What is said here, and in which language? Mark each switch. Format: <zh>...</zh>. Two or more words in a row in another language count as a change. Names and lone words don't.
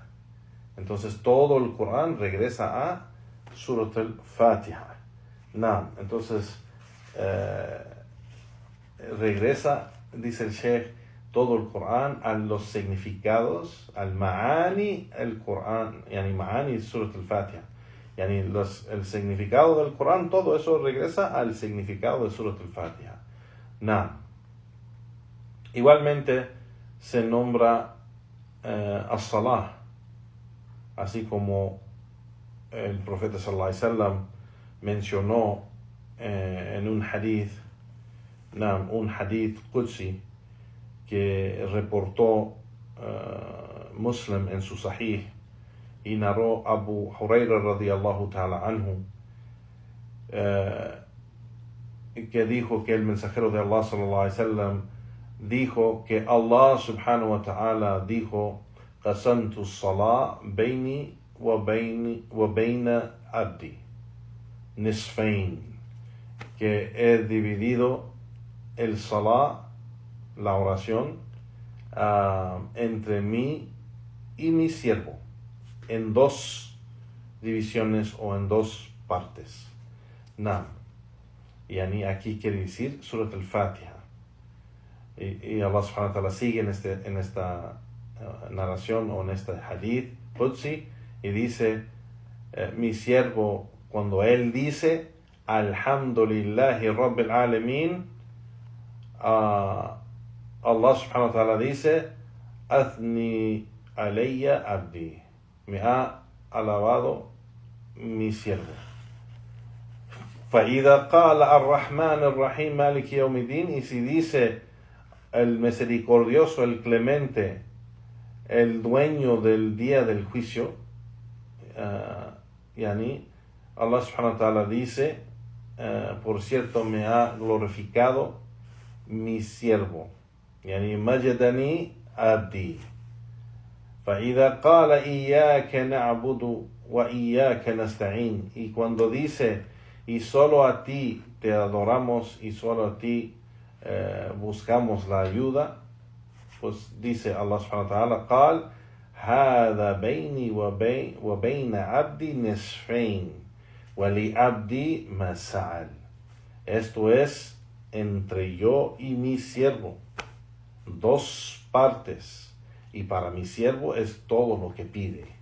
<es>Entonces, todo el Corán regresa a Surat al-Fatiha. Entonces, regresa, dice el Sheikh, todo el Corán, a los significados, al ma'ani el Corán,</es> <ar>يعني معاني سورة الفاتحة.</ar> <es>Yani el significado del Corán, todo eso regresa al significado de Surat al-Fatiha. Igualmente se nombra as-salah, así como el profeta</es> <ar>صلى الله عليه وسلم</ar> <es>mencionó en un</es> <ar>حديث قدسي</ar> <es>que reportó Muslim en su Sahih y narró Abu Huraira</es> <ar>رضي الله تعالى عنه,</ar> <es>que dijo que el mensajero de Allah</es> <ar>صلى الله عليه وسلم</ar> <es>dijo que Allah</es> <ar>سبحانه وتعالى</ar> <es>dijo:</es> <ar>قسمت الصلاة بيني وبين عبدي نصفين,</ar> <es>que he dividido el salah, la oración, entre mí y mi siervo, en dos divisiones o en dos partes. Yani aquí quiere decir Surat al-Fatiha. Y Allah</es> <ar>سبحانه وتعالى</ar> <es>sigue en esta narración o en este</es> <ar>حديث قدسي</ar> <es>y dice: mi siervo, cuando él dice</es> <ar>الحمد لله رب العالمين,</ar> <es>Allah</es> <ar>سبحانه وتعالى</ar> <es>dice:</es> <ar>أثنى علي عبدي,</ar> <es>me ha alabado mi siervo.</es> <ar>فإذا قال الرحمن الرحيم مالك يوم الدين,</ar> <es>y si dice el misericordioso, el clemente, el dueño del día del juicio, yani Allah</es> <ar>سبحانه وتعالى</ar> <es>dice: por cierto, me ha glorificado mi siervo,</es> <ar>يعني مجدني عبدي. فإذا قال إياك نعبد وإياك نستعين,</ar> <es>y cuando dice: y solo a ti te adoramos y solo a ti buscamos la ayuda, pues dice Allah</es> <ar>سبحانه وتعالى: قال هذا بيني وبين عبدي نصفين ولعبدي ما سأل.</ar> <es>Esto es entre yo y mi siervo, dos partes, y para mi siervo es todo lo que pide.</es>